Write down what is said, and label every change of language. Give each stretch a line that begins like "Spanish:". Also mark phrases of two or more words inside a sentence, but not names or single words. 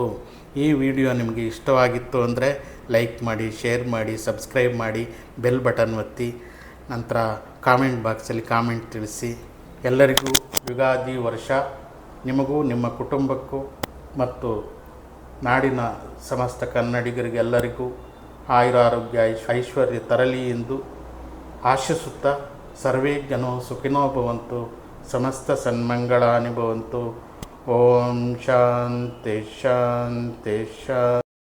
Kannada: ಈ ವಿಡಿಯೋ ನಿಮಗೆ ಇಷ್ಟವಾಗಿತ್ತು ಅಂದರೆ ಲೈಕ್ ಮಾಡಿ, ಶೇರ್ ಮಾಡಿ, ಸಬ್ಸ್ಕ್ರೈಬ್ ಮಾಡಿ,
English: bell button
Kannada: ಒತ್ತಿ, ನಂತರ ಕಾಮೆಂಟ್ ಬಾಕ್ಸಲ್ಲಿ ಕಾಮೆಂಟ್ ತಿಳಿಸಿ. ಎಲ್ಲರಿಗೂ ಯುಗಾದಿ ವರ್ಷ ನಿಮಗೂ ನಿಮ್ಮ ಕುಟುಂಬಕ್ಕೂ ಮತ್ತು ನಾಡಿನ ಸಮಸ್ತ ಕನ್ನಡಿಗರಿಗೆಲ್ಲರಿಗೂ ಆಯುರಾರೋಗ್ಯ ಐಶ್ವರ್ಯ ತರಲಿ ಎಂದು ಆಶಿಸುತ್ತಾ
Sanskrit: ಸರ್ವೇ ಜನೋ ಸುಖಿನೋ ಭವಂತು, ಸಮಸ್ತ ಸನ್ಮಂಗಳಾನಿ ಭವಂತು. ಓಂ ಶಾಂತಿ ಶಾಂತಿ ಶಾಂತಿ.